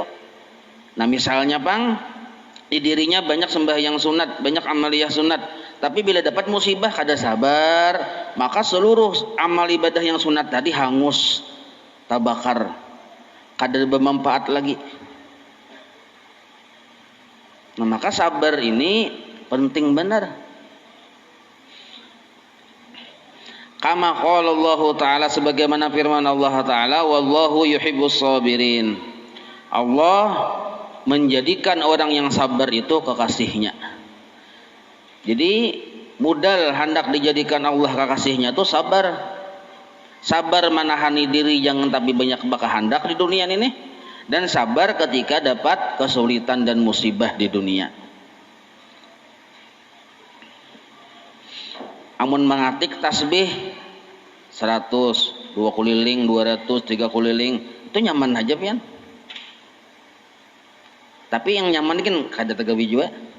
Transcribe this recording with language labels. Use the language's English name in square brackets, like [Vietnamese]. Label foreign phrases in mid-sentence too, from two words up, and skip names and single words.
[Banjar] Nah, misalnya Bang, di dirinya banyak sembahyang sunat, banyak amaliyah sunat, tapi bila dapat musibah kada sabar, maka seluruh amal ibadah yang sunat tadi hangus, tabakar, kada bermanfaat lagi. Nah, maka sabar ini penting benar. [Arabic] كما قال الله تعالى, [Indonesian] sebagaimana firman Allah Ta'ala, [Arabic] والله يحب الصابرين. [Indonesian] Allah menjadikan orang yang sabar itu kekasihnya. Jadi modal hendak dijadikan Allah kekasihnya itu sabar. Sabar menahani diri jangan tapi banyak bakahandak di dunia ini, dan sabar ketika dapat kesulitan dan musibah di dunia. [Banjar] Amun mengatik tasbih 100, 2 kuliling, 200, 3 kuliling, itu nyaman aja pian. Tapi yang nyaman kan kada tegawi juga.